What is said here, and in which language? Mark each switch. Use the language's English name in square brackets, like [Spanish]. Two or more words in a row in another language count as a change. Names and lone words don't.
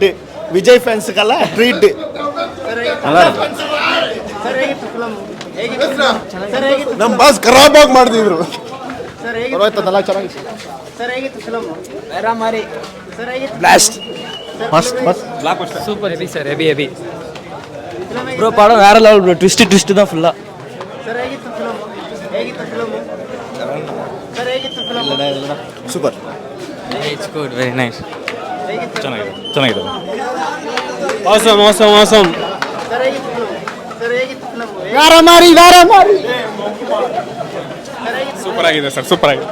[Kannada] ವಿಜಯ್ ಫ್ಯಾನ್ಸ್ಗೆಲ್ಲ ಟ್ರೀಟ್. ನಮ್ಮ ಬಾಸ್ ಖರಾಬಾಗಿ ಮಾಡಿದ್ರು. [English] super heavy sir, heavy bro. [Tamil] ಪಡ வேற லெவல் ப்ரோ. ட்விஸ்ட் தான் ஃபுல்லா. ಸೂಪರ್. [English] it's good, very nice. [Kannada] ಚೆನ್ನಾಗಿದೆ. ಆಸಮ್ ಸೂಪರ್ ಆಗಿದೆ ಸರ್, ಸೂಪರ್ ಆಗಿದೆ.